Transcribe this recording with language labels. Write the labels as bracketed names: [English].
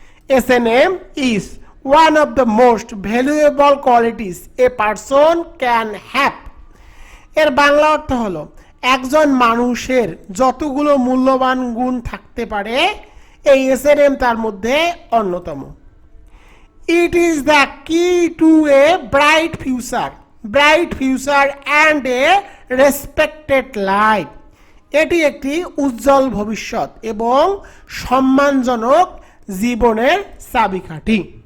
[English] SNM is one of the most valuable qualities a person can have. [Bangla] এর বাংলা অর্থ হলো, একজন মানুষের যতগুলো মূল্যবান গুণ থাকতে পারে এই এসএনএম তার মধ্যে অন্যতম। [English] It is the key to a bright future and a respected life. [Bangla] এটি একটি উজ্জ্বল ভবিষ্যৎ এবং সম্মানজনক জীবনের চাবিকাঠি।